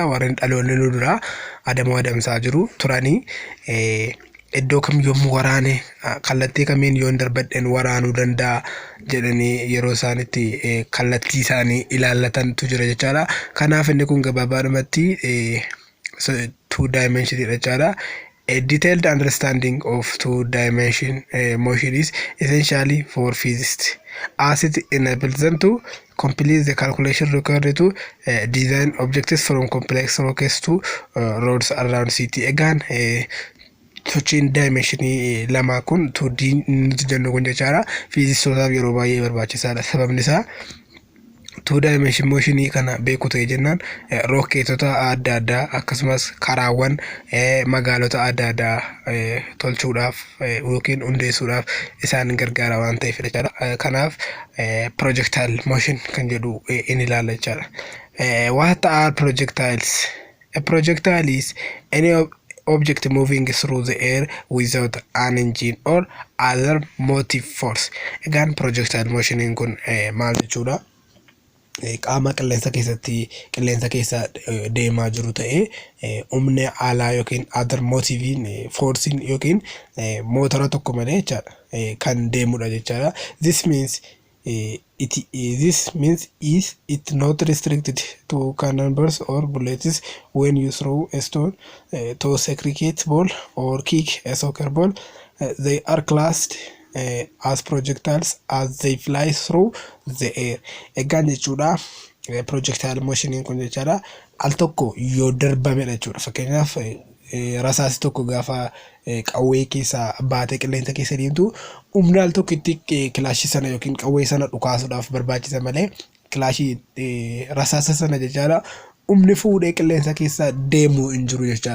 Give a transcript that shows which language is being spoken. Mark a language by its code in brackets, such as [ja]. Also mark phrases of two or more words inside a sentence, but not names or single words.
[om] Warreen dhaloonni nu dura adamoo adamsaa jiru turanii iddoo kam yommuu waraane kallattii kamiin yoon darbadheen waraanuu danda'a jedhanii yeroo isaanitti kallattii isaanii ilaallatantu jira jechaadha. Kanaaf inni kun gabaabaadhumatti [en] two dimension [om] jechaadha. [en] A detailed understanding of two-dimension motion is essentially for physicists, as it enables them to complete the calculation required to design objects from complex rockets to roads around city. [om] Egaan sochiin dimensionii lama kun 2D nuti jennu kun jechaadha fiizistootaaf yeroo baay'ee barbaachisaadha. Sababni isaa [en] two dimension motion [om] kana beeku ta'e jennaan rokkeetota adda addaa akkasumas karaawwan magaalota adda addaa tolchuudhaaf yookiin hundeessuudhaaf isaan gargaara waan ta'eef jechaadha. Kanaaf [en] projectile motion [om] kan jedhu in ilaalla jechaadha. [en] What are projectiles? A projectile is any object moving through the air without an engine or other motive force. [om] Egaan [en] projectile motion [om] kun maal jechuudha? Qaama qilleensa keessatti qilleensa keessa deemaa jiru ta'ee humna alaa yookiin [en] other motive force [om] yookiin mootora tokko malee jechaadha kan deemudha jechaadha. [en] This means it not restricted to cannonballs or bullets. When you throw a stone, toss a cricket ball or kick a soccer ball, they are classed as projectiles as they fly through the air. [om] Egaan jechuudha [en] projectile motion [om] kun jechaadha al tokko yoo darbame jechuudha. Fakkeenyaaf rasaasi tokko gaafa qawwee keessa baatee qilleensa keessa deemtu humna al tokkotti kilaashii sana yookiin qawwee sana dhukaasuudhaaf barbaachisa malee kilaashii rasaasa sana jechaadha humni fuudhee qilleensa keessa deemu hin jiru jechaadha.